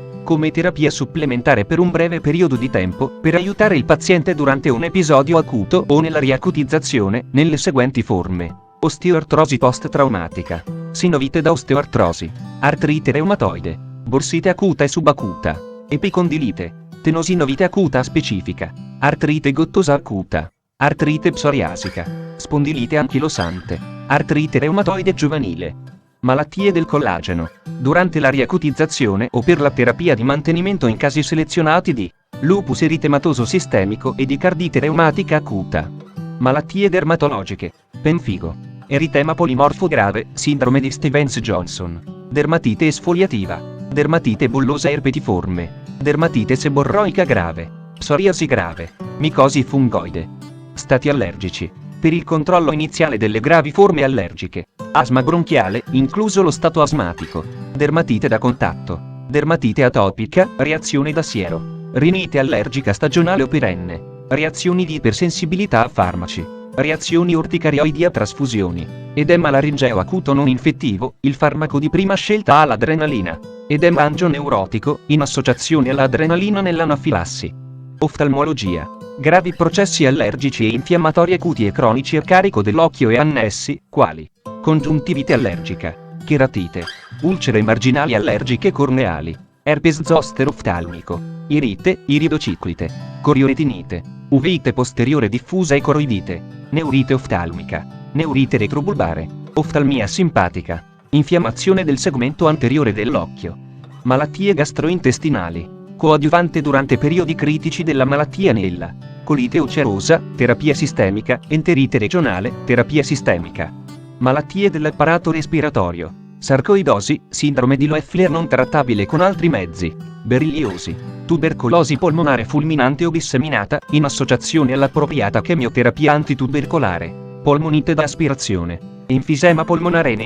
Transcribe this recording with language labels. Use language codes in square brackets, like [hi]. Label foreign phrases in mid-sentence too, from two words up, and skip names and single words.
[it] Come terapia supplementare per un breve periodo di tempo, per aiutare il paziente durante un episodio acuto o nella riacutizzazione, nelle seguenti forme: osteoartrosi post-traumatica, sinovite da osteoartrosi, artrite reumatoide, borsite acuta e subacuta, epicondilite, tenosinovite acuta specifica, artrite gottosa acuta, artrite psoriasica, spondilite anchilosante, artrite reumatoide giovanile. Malattie del collageno. Durante la riacutizzazione o per la terapia di mantenimento in casi selezionati di lupus eritematoso sistemico e di cardite reumatica acuta. Malattie dermatologiche. Pemfigo. Eritema polimorfo grave, sindrome di Stevens-Johnson. Dermatite esfoliativa. Dermatite bullosa erpetiforme. Dermatite seborroica grave. Psoriasi grave. Micosi fungoide. Stati allergici. per il controllo iniziale delle gravi forme allergiche, asma bronchiale, incluso lo stato asmatico, dermatite da contatto, dermatite atopica, reazione da siero, rinite allergica stagionale o perenne, reazioni di ipersensibilità a farmaci, reazioni orticarioidi a trasfusioni, edema laringeo acuto non infettivo, il farmaco di prima scelta all'adrenalina, edema angioneurotico, in associazione all'adrenalina nell'anafilassi. Oftalmologia. Gravi processi allergici e infiammatori acuti e cronici a carico dell'occhio e annessi, quali congiuntivite allergica, cheratite, ulcere marginali allergiche corneali, herpes zoster oftalmico, irite, iridociclite, corioretinite, uvite posteriore diffusa e coroidite, neurite oftalmica, neurite retrobulbare, oftalmia simpatica, infiammazione del segmento anteriore dell'occhio, malattie gastrointestinali, coadiuvante durante periodi critici della malattia nella colite ulcerosa, terapia sistemica, enterite regionale, terapia sistemica, malattie dell'apparato respiratorio, sarcoidosi, sindrome di Loeffler non trattabile con altri mezzi, berilliosi, tubercolosi polmonare fulminante o disseminata, in associazione all'appropriata chemioterapia antitubercolare, polmonite da aspirazione, enfisema polmonare nei